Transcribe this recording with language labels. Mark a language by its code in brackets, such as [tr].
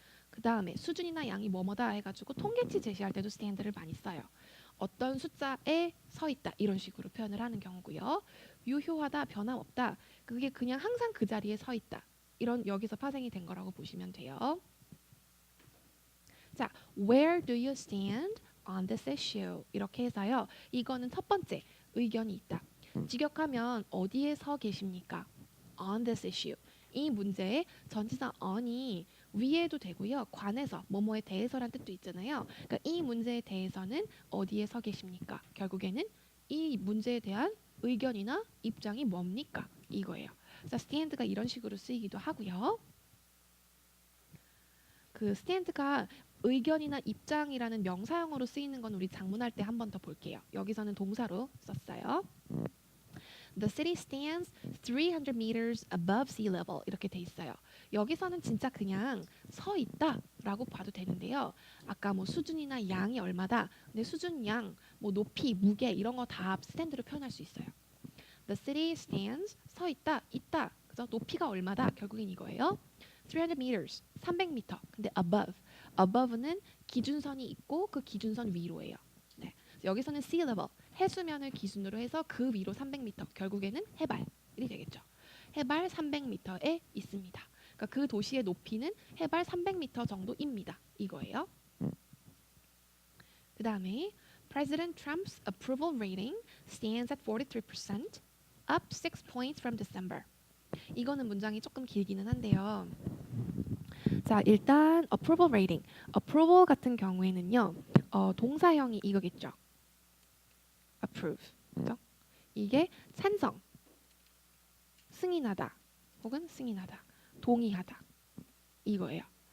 [ko] 그 다음에 수준이나 양이 뭐뭐다 해가지고 통계치 제시할 때도 stand를 많이 써요. 어떤 숫자에 서 있다 이런 식으로 표현을 하는 경우고요. 유효하다, 변함없다. 그게 그냥 항상 그 자리에 서 있다. 이런 여기서 파생이 된 거라고 보시면 돼요. 자, [en] where do you stand on this issue? [ko] 이렇게 해서요. 이거는 첫 번째 의견이 있다. 직역하면 어디에 서 계십니까? [en] on this issue. [ko] 이 문제에 전치사 on이 위에도 되고요. 관해서 뭐뭐에 대해서란 뜻도 있잖아요. 그러니까 이 문제에 대해서는 어디에 서 계십니까? 결국에는 이 문제에 대한 의견이나 입장이 뭡니까? 이거예요. 그래서 stand가 이런 식으로 쓰이기도 하고요. 그 stand가 의견이나 입장이라는 명사형으로 쓰이는 건 우리 작문할 때 한 번 더 볼게요. 여기서는 동사로 썼어요. [en] The city stands 300 meters above sea level [ko] 이렇게 돼 있어요. 여기서는 진짜 그냥 서 있다라고 봐도 되는데요. 아까 뭐 수준이나 양이 얼마다, 근데 수준, 양, 뭐 높이, 무게 이런 거 다 stand로 표현할 수 있어요. [en] The city stands [ko] 서 있다, 있다. 그죠? 높이가 얼마다 결국엔 이거예요. [en] 300 meters 300m. [ko] 근데 above는 기준선이 있고 그 기준선 위로예요. 네. 여기서는 [en] sea level [ko] 해수면을 기준으로 해서 그 위로 300m 결국에는 해발이 되겠죠. 해발 300m에 있습니다. 그러니까 그 도시의 높이는 해발 300m 정도입니다. 이거예요. 그 다음에 [en] President Trump's approval rating stands at 43%, up 6 points from December. [ko] 이거는 문장이 조금 길기는 한데요. 자, 일단 [en] approval rating. [ko] approval 같은 경우에는요. 동사형이 이거겠죠. approve. 그죠? 이게 찬성, 승인하다, 혹은 승인하다, 동의하다. 이거예요.